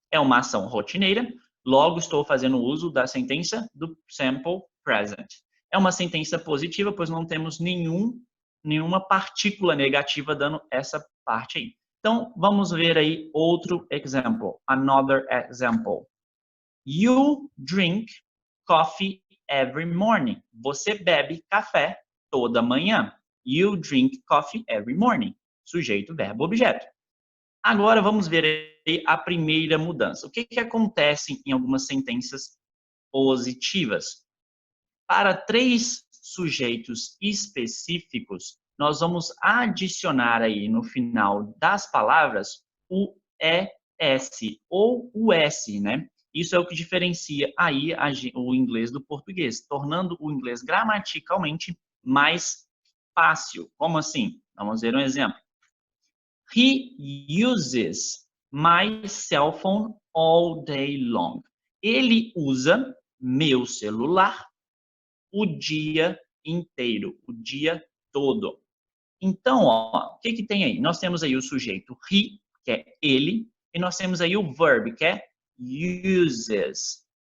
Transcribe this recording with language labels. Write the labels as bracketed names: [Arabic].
[Portuguese] É uma ação rotineira, logo estou fazendo uso da sentença do simple present. É uma sentença positiva, pois não temos nenhuma partícula negativa dando essa parte aí. Então, vamos ver aí outro exemplo. [English] Another example. You drink coffee every morning. [Portuguese] Você bebe café toda manhã. [English] You drink coffee every morning. [Portuguese] Sujeito, verbo, objeto. Agora vamos ver aí a primeira mudança. O que acontece em algumas sentenças positivas? Para 3 sujeitos específicos, nós vamos adicionar aí no final das palavras o ES ou o S, né? Isso é o que diferencia aí o inglês do português, tornando o inglês gramaticalmente mais fácil. Como assim? Vamos ver um exemplo. [English] He uses my cell phone all day long. [Portuguese] Ele usa meu celular o dia inteiro, o dia todo. Então, ó, o que tem aí? Nós temos aí o sujeito he, que é ele, e nós temos aí o verb, que é uses.